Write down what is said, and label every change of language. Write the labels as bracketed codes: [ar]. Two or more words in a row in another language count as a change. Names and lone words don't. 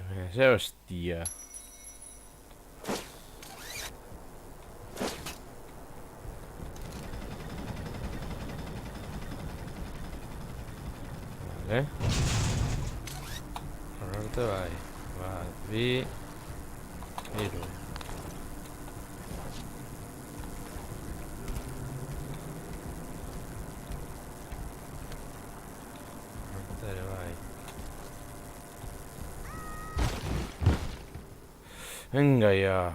[es] Ese hostia. Vale. [eu] Norte bai. Bat, bi, hiru. Norte ere bai. [es] Venga ya.